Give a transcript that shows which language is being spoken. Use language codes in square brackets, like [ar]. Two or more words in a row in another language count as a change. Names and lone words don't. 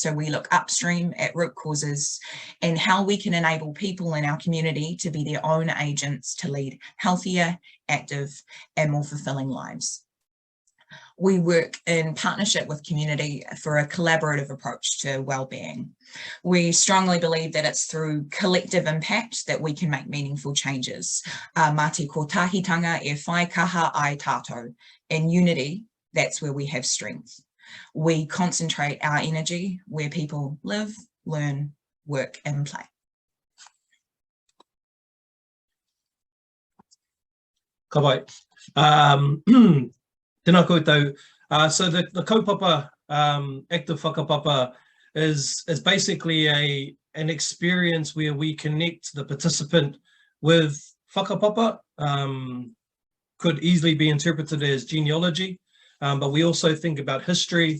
[en] So we look upstream at root causes and how we can enable people in our community to be their own agents to lead healthier, active and more fulfilling lives. We work in partnership with community for a collaborative approach to wellbeing. We strongly believe that it's through collective impact that we can make meaningful changes. [mi] Mā te kotahitanga e whai kaha ai tātou. [en] In unity, that's where we have strength. We concentrate our energy where people live, learn, work and play. [mi] Ka wai. Tēnā koutou. [en] So the kaupapa, Active Whakapapa, is basically an experience where we connect the participant with whakapapa. Could easily be interpreted as genealogy, but we also think about history.